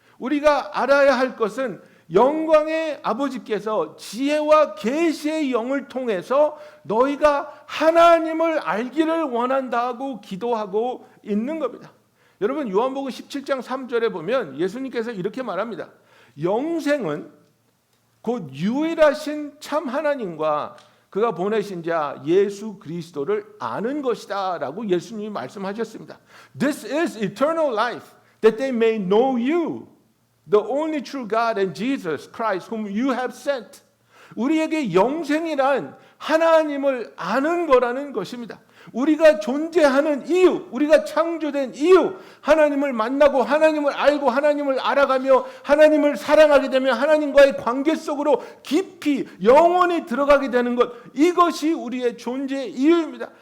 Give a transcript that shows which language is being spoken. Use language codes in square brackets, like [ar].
[ko] 우리가 알아야 할 것은 영광의 아버지께서 지혜와 계시의 영을 통해서 너희가 하나님을 알기를 원한다고 기도하고 있는 겁니다. 여러분 요한복음 17장 3절에 보면 예수님께서 이렇게 말합니다. 영생은 곧 유일하신 참 하나님과 그가 보내신 자 예수 그리스도를 아는 것이다 라고 예수님이 말씀하셨습니다. [en] This is eternal life, that they may know you, the only true God and Jesus Christ whom you have sent. [ko] 우리에게 영생이란 하나님을 아는 거라는 것입니다. 우리가 존재하는 이유, 우리가 창조된 이유, 하나님을 만나고 하나님을 알고 하나님을 알아가며 하나님을 사랑하게 되면 하나님과의 관계 속으로 깊이 영원히 들어가게 되는 것, 이것이 우리의 존재 이유입니다.